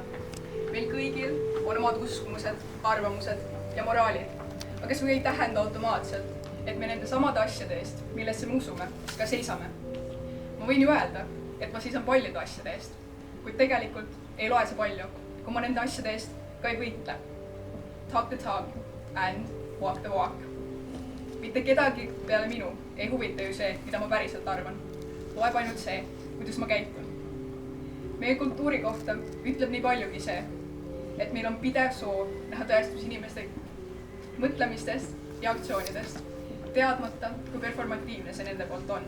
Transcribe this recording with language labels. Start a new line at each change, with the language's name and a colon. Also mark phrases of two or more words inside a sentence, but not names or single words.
Estonian: Meil kõigil on omad uskumused, arvamused ja moraalid, aga see ei tähenda automaatselt, et me nende samade asjade eest, millesse me usume, ka seisame. Ma võin ju öelda, et ma seisan paljude asjade eest, kuid tegelikult ei loe see palju, kui ma nende asjade eest ka ei võitle.
English: Talk the talk and walk the walk.
Estonian: Mitte kedagi peale minu ei huvita ju see, mida ma päriselt arvan. Loeb ainult see, kuidas ma käitun. Meie kultuuri kohta ütleb nii paljugi see, et meil on pidev soov näha tõestus inimeste mõtlemistest ja aktsioonidest, teadmata, kui performatiivne see nende poolt on.